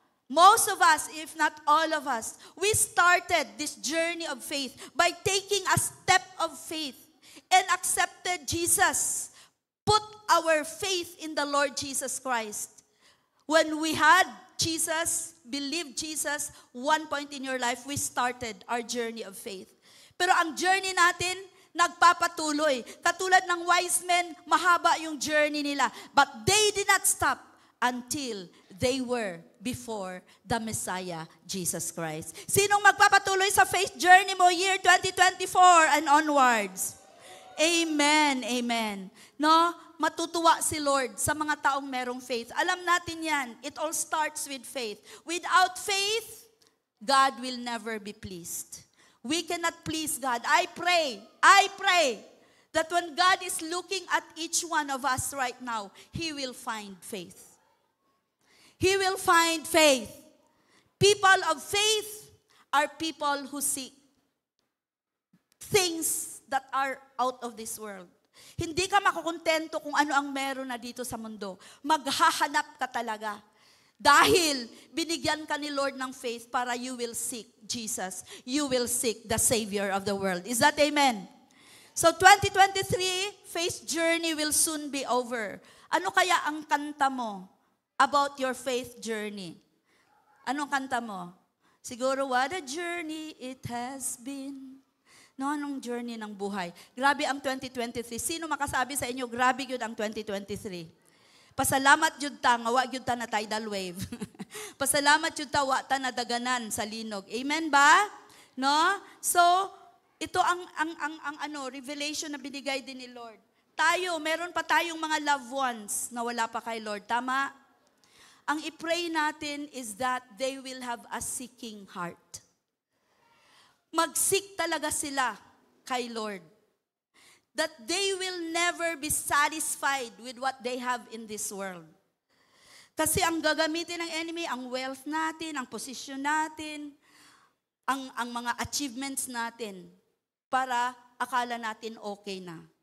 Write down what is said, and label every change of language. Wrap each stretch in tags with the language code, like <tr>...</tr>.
<en>Most of us, if not all of us, we started this journey of faith by taking a step of faith and accepted Jesus. Put our faith in the Lord Jesus Christ. When we had Jesus, believed Jesus, one point in your life, we started our journey of faith.</en> <tl>Pero ang journey natin, nagpapatuloy. Katulad ng wise men, mahaba yung journey nila.</tl> <en>But they did not stop until they were before the Messiah, Jesus Christ.</en> <tl>Sinong magpapatuloy sa faith journey mo year 2024 and onwards? Amen, amen. No? Matutuwa si Lord sa mga taong merong faith. Alam natin yan.</tl> <en>It all starts with faith. Without faith, God will never be pleased. We cannot please God. I pray that when God is looking at each one of us right now, He will find faith. He will find faith. People of faith are people who seek things that are out of this world.</en> <tl>Hindi ka makukontento kung ano ang meron na dito sa mundo. Maghahanap ka talaga. Dahil binigyan ka ni Lord ng faith para</tl> <en>you will seek Jesus. You will seek the Savior of the world. Is that amen? So 2023, faith journey will soon be over.</en> <tl>Ano kaya ang kanta mo about your faith journey? Anong kanta mo?</tl> <en>Siguro, what a journey it has been.</en> <tl>No, anong journey ng buhay? Grabe ang 2023. Sino makasabi sa inyo, grabe yun ang 2023?</tl> <ceb>Pasalamat yun ta, nga wag yun ta na tidal wave. Pasalamat yun ta, wa ta na daganan sa linog. Amen ba? No?</ceb> <tl>So, ito ang revelation na binigay din ni Lord. Tayo, meron pa tayong mga loved ones na wala pa kay Lord. Tama? Ang i-pray natin is</tl> <en>that they will have a seeking heart.</en> <tl>Mag-seek talaga sila kay Lord.</tl> <en>That they will never be satisfied with what they have in this world.</en> <tl>Kasi ang gagamitin ng enemy, ang wealth natin, ang position natin, ang mga achievements natin, para akala natin okay na.</tl>